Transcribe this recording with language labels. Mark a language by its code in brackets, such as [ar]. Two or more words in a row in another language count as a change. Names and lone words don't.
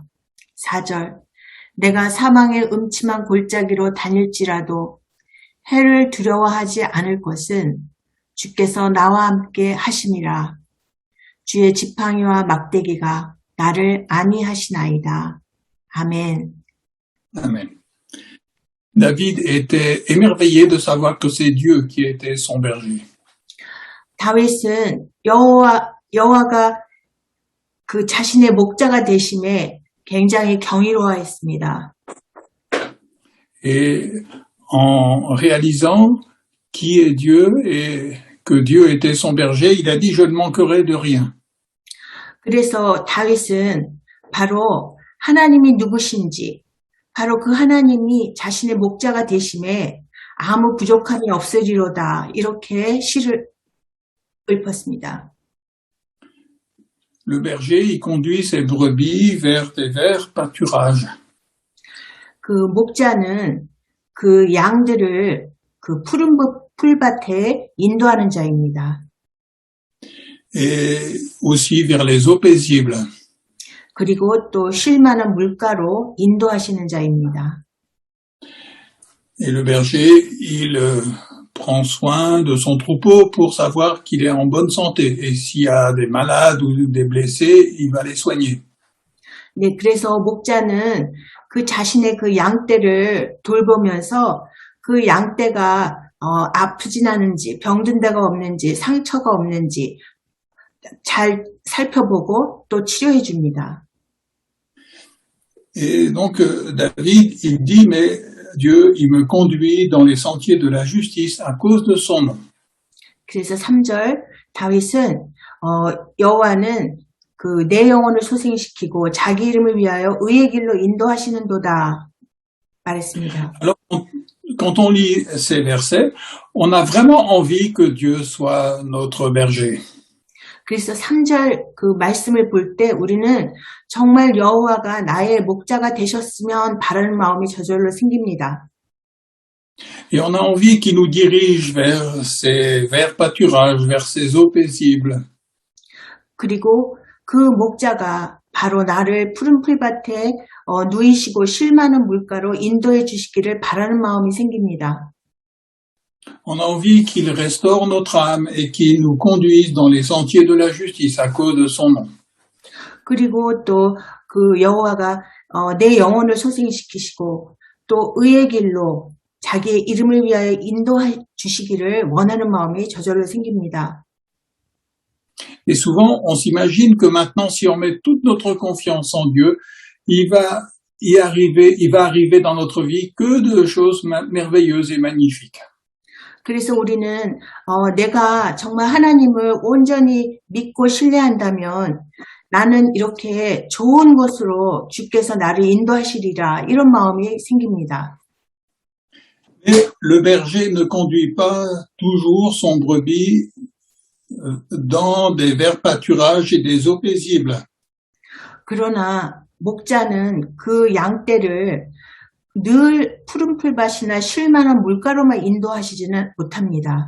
[ko] 4절 내가 사망의 음침한 골짜기로 다닐지라도 해를 두려워하지 않을 것은 주께서 나와 함께 하심이라. 주의 지팡이와 막대기가 나를 안위하시나이다. 아멘. [fr] Amen. David était émerveillé de savoir que c'est Dieu qui était son berger. [ko] 다윗은 여호와가 그 자신의 목자가 되심에 굉장히 경이로워했습니다. [fr] Et en réalisant qui est Dieu et que Dieu était son berger, il a dit « Je ne manquerai de rien ». [ko] 그래서 다윗은 바로 하나님이 누구신지, 바로 그 하나님이 자신의 목자가 되심에 아무 부족함이 없으리로다 이렇게 시를 읊었습니다. [fr] Le berger, il conduit ses brebis vers des verts pâturages. [ko] 그 목자는 그 양들을 그 푸른 풀밭에 인도하는 자입니다. [fr] Et aussi vers les eaux paisibles. [ko] 그리고 또 쉴만한 물가로 인도하시는 자입니다. [fr] Et le berger, il prend soin de son troupeau pour savoir qu'il est en bonne santé. Et s'il y a des malades ou des blessés, il va les soigner. [ko] 네, 그래서 목자는 그 자신의 그 양떼를 돌보면서 그 양떼가 아프진 않은지, 병든 데가 없는지, 상처가 없는지 잘 살펴보고 또 치료해 줍니다. [fr] Et donc David, il dit, mais Dieu, il me conduit dans les sentiers de la justice à cause de son nom. [ko] 그래서 3절 다윗은 여호와는 그 내 영혼을 소생시키고 자기 이름을 위하여 의의 길로 인도하시는도다 말했습니다. [fr] Alors, quand on lit ces versets, on a vraiment envie que Dieu soit notre berger. [ko] 그래서 3절 그 말씀을 볼 때 우리는 정말 여호와가 나의 목자가 되셨으면 바라는 마음이 저절로 생깁니다. [fr] Et on a envie qu'il nous dirige vers ces verts pâturages, vers ces eaux paisibles. [ko] 그리고 그 목자가 바로 나를 푸른 풀밭에 누이시고 쉴 만한 물가로 인도해 주시기를 바라는 마음이 생깁니다. [fr] On a envie qu'il restaure notre âme et qu'il nous conduise dans les sentiers de la justice à cause de son nom. [ko] 그리고 또 그 여호와가 내 영혼을 소생시키시고 또 의의 길로 자기의 이름을 위하여 인도해 주시기를 원하는 마음이 저절로 생깁니다. [fr] Et souvent, on s'imagine que maintenant, si on met toute notre confiance en Dieu, il va arriver dans notre vie que de choses merveilleuses et magnifiques. [ko] 그래서 우리는 내가 정말 하나님을 온전히 믿고 신뢰한다면 나는 이렇게 좋은 곳으로 주께서 나를 인도하시리라 이런 마음이 생깁니다. [fr] Mais le berger ne conduit pas toujours son brebis dans des verts pâturages et des eaux paisibles. [ko] 그러나 목자는 그 양떼를 늘 푸른 풀밭이나 쉴만한 물가로만 인도하시지는 못합니다.